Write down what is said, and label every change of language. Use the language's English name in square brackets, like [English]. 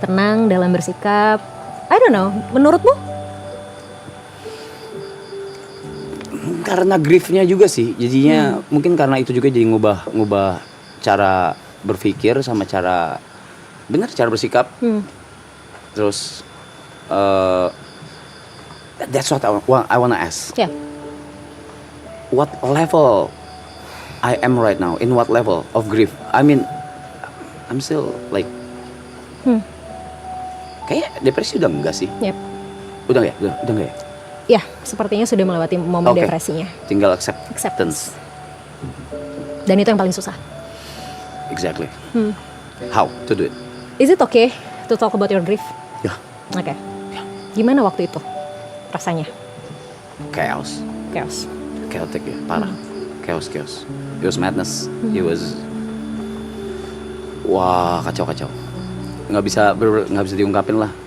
[Indonesian] tenang dalam bersikap. [English] I don't know. [Indonesian] Menurutmu? Karena griefnya juga sih. Jadinya mungkin karena itu juga jadi ngubah cara berpikir sama cara bersikap. [English] Terus that's what I wanna ask. Yeah. What level I am right now? In what level of grief? I mean, I'm still like [Indonesian] kayak depresi udah enggak sih? [English] Yep. [Indonesian] Udah enggak ya? Ya, sepertinya sudah melewati momen depresinya. Tinggal acceptance. Dan itu yang paling susah. [English] Exactly. How to do it? Is it okay to talk about your grief? [Indonesian] Ya. Oke. Gimana waktu itu rasanya? [English] Chaos. Chaotic ya, parah. Chaos. It was madness. It was kacau. [Indonesian] Nggak bisa diungkapin lah.